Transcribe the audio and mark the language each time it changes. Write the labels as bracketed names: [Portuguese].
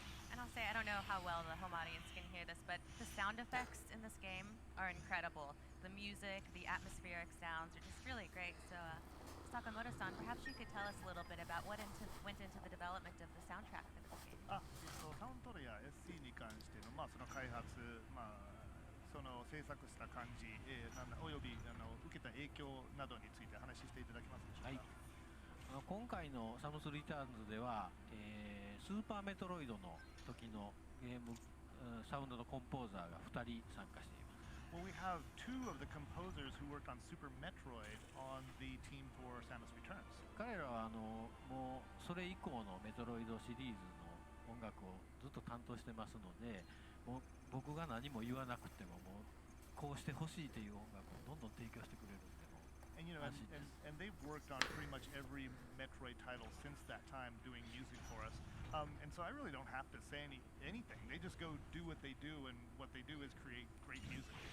[English] And I'll say, I don't know how well the home audience can hear this, but the sound effects in this game are incredible. The music, the atmospheric sounds are just really great. So, Sakamoto-san, perhaps you could tell us a little bit about what went into the development of the soundtrack for this game. [Japanese] サウンドトロや SC に関しての、その開発、その制作した感じ、および受けた影響などについて話していただけますでしょうか。今回のサムスリターンズでは、スーパーメトロイドの時のゲームサウンドのコンポーザーが2人参加しています。 [English] Well, we have two of the composers who worked on Super Metroid on the team for Samus Returns. [Japanese] 彼らはもうそれ以降のメトロイドシリーズの音楽をずっと担当してますので、もう僕が何も言わなくてももうこうしてほしいという音楽をどんどん提供してくれるんでも [English] And you know, and they've worked on pretty much every Metroid title since that time, doing music for us. And so I really don't have to say anything. They just go do what they do, and what they do is create great music.